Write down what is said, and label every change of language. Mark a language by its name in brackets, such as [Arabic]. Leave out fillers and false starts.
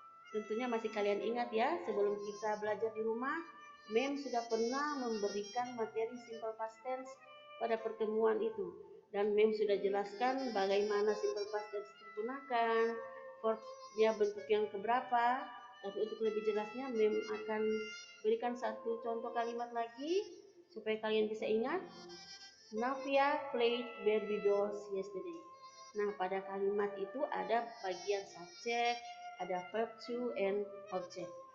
[Indonesian] Tentunya masih kalian ingat ya, sebelum kita belajar di rumah, Mem sudah pernah memberikan materi simple past tense pada pertemuan itu. Dan Mem sudah jelaskan bagaimana simple past tense digunakan, verbnya bentuk yang keberapa. Tapi untuk lebih jelasnya, Mem akan berikan satu contoh kalimat lagi supaya kalian bisa ingat. [English] Navia played Barbie dolls yesterday. [Indonesian] Nah, pada kalimat itu ada bagian subjek, ada verb to and object.